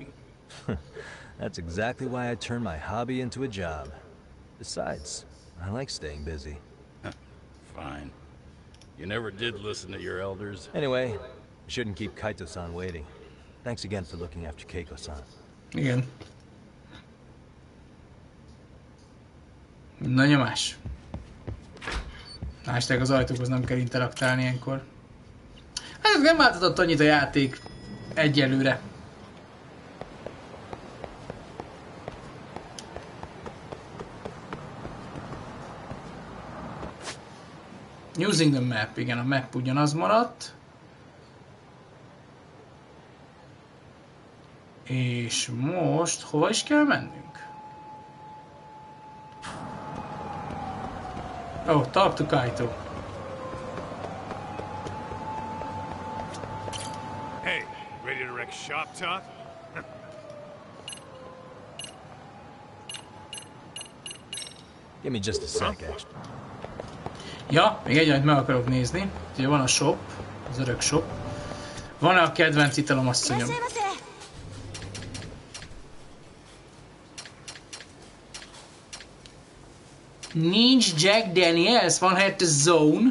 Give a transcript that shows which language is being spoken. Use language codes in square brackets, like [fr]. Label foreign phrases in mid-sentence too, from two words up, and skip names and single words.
[en] That's exactly why I turned my hobby into a job. Besides, I like staying busy. Fine. You never did listen to your elders. Anyway, we shouldn't keep Kaito-san waiting. Thanks again for looking after Keiko-san. [hu] Igen. Na nyomás. Hashtag az ajtókhoz nem kell interaktálni ilyenkor. Hát nem változott annyit a játék egyelőre. [en] Using the map, [hu] igen, a map ugyanaz maradt. És most hova is kell mennünk? [en] Oh, talk to Kaito. Hey, ready to wreck shop talk? Give me just a sec, actually. [hu] Ja, még egy, amit meg akarok nézni. Ugye van a shop, az örök shop. Van-e a kedvenc italom, asszonyom? Nincs Jack Daniels, van helyette Zone.